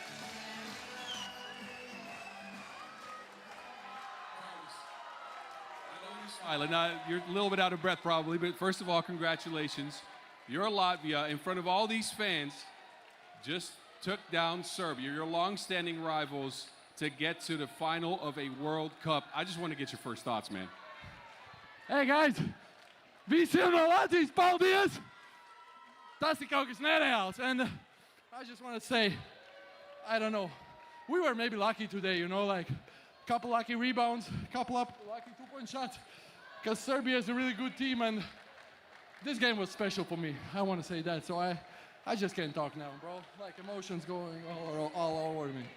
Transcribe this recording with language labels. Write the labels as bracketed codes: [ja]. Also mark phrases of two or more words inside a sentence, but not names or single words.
[en] You're a little bit out of breath probably, but first of all, congratulations. You're Latvia in front of all these fans just took down Serbia, your long-standing rivals, to get to the final of a World Cup. I just want to get your first thoughts, man. Hey guys, [lv] visi no Latvijas, paldies! Tas ir kaut kas nereāls. [en] And I just want to say, I don't know, we were maybe lucky today, you know, like a couple lucky rebounds, a couple lucky two-point shots, because Serbia is a really good team, and this game was special for me. I want to say that, so I just can't talk now, bro. Like emotions going all over me.